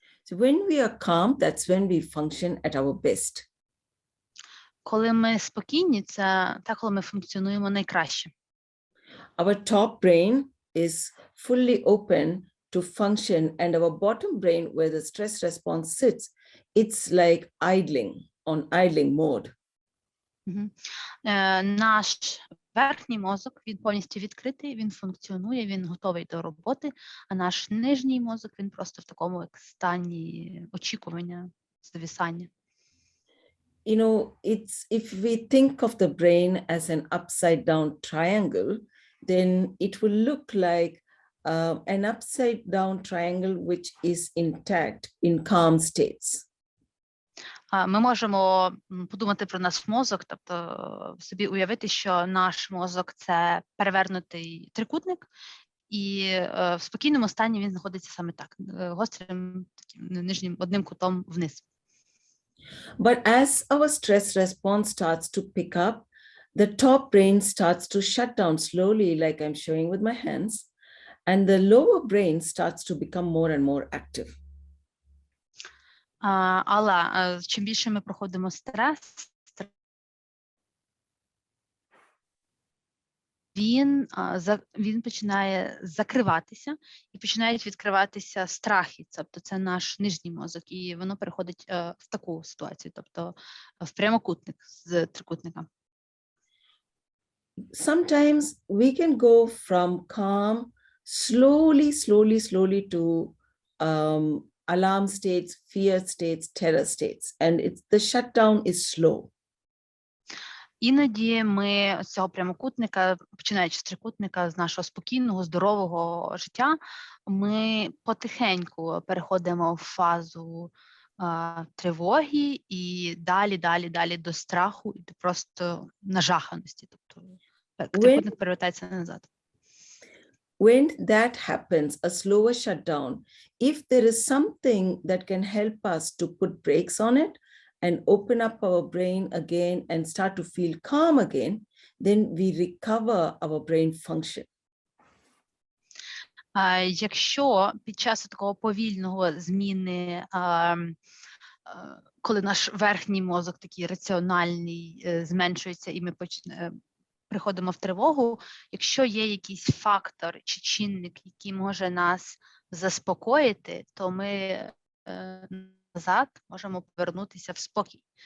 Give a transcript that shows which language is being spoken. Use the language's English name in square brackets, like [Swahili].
[English] So when we are calm, that's when we function at our best. [Ukrainian] Коли ми спокійні, це те, коли ми функціонуємо найкраще. [English] Our top brain is fully open to function, and our bottom brain, where the stress response sits, it's like on idling mode. [Ukrainian] Наш верхній мозок, він повністю відкритий, він функціонує, він готовий до роботи, а наш нижній мозок, він просто в такому стані очікування, зависання. [English] You know, it's if we think of the brain as an upside down triangle, then it will look like an upside down triangle which is intact in calm states. [Ukrainian] Ми можемо подумати про наш мозок, тобто собі уявити, що наш мозок – це перевернутий трикутник, і в спокійному стані він знаходиться саме так, гострим таким нижнім одним кутом вниз. [English] But as our stress response starts to pick up, the top brain starts to shut down slowly, like I'm showing with my hands, and the lower brain starts to become more and more active. [Ukrainian] Але чим більше ми проходимо стрес, він починає закриватися і починають відкриватися страхи, тобто це наш нижній мозок, і воно переходить в таку ситуацію, тобто в прямокутник з трикутника. [English] Sometimes we can go from calm slowly to alarm states, fear states, terror states, and the shutdown is slow. [Ukrainian] Іноді ми з цього прямокутника, починаючи з трикутника, з нашого спокійного, здорового життя, ми потихеньку переходимо в фазу тривоги і далі до страху і до просто нажаханості. Тобто трикутник перевертається назад. [English] When that happens, a slower shutdown, if there is something that can help us to put brakes on it and open up our brain again and start to feel calm again, then we recover our brain function. [Ukrainian] Якщо під час такого повільного зміни, коли наш верхній мозок такий раціональний зменшується і ми приходимо в тривогу, якщо є якийсь фактор чи чинник, який може нас заспокоїти, то ми назад можемо повернутися в спокій.